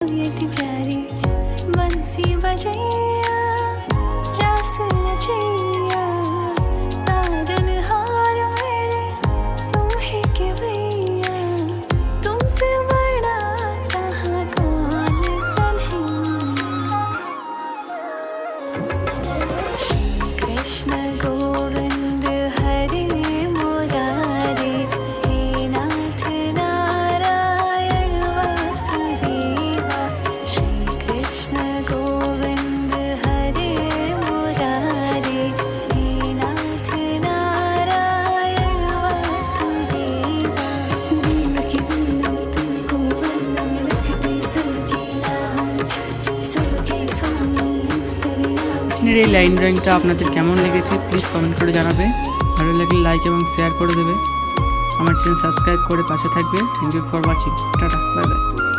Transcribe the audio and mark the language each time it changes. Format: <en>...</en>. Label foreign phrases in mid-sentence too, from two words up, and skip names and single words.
<hi>ये थी प्यारी बंसी बजैया रास रचैया तारनहार मेरे तुम ही के भैया तुमसे बड़ा कहाँ कौन कन्हैया।</hi> <sa>श्री कृष्ण गोविंद हरे मुरारे हे नाथ नारायण वासुदेवा। श्री कृष्ण गोविंद हरे मुरारे हे नाथ नारायण वासुदेवा।</sa> <hi>देवकी नंदन तुमको वंदन रखते सबके लाज सबके स्वामी तेरे</hi> <bn>কৃষ্ণের এই লাইন ড্রয়িংটা আপনাদের কেমন লেগেছে</bn> <en>please comment</en> <bn>করে জানাবে। ভালো লাগলে লাইক এবং শেয়ার করে দেবে। আমার চ্যানেল সাবস্ক্রাইব করে পাশে থাকবে।</bn> <en>thank you for watching. tata, bye bye.</en>